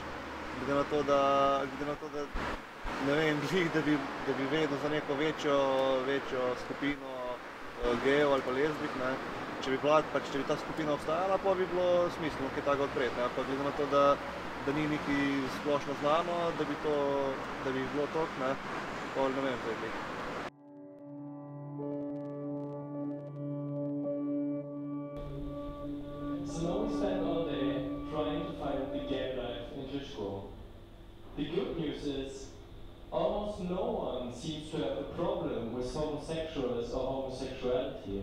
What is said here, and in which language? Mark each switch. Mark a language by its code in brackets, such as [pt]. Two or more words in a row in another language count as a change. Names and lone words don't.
[sl] Glede na to, da ne vem, da bi vedel za neko večjo skupino gejev ali pa lezbik, ne. Če bi ta skupina obstajala, pa bi bilo smiselno kaj takega odpreti, ne. Pa glede na to, da ni nekaj splošno znano, da bi bilo toliko, ne, pa ne vem, zdaj. [en] So now we spend all day trying to find the gay life in Krško. The good news is almost no one seems to have a problem with homosexuals or homosexuality.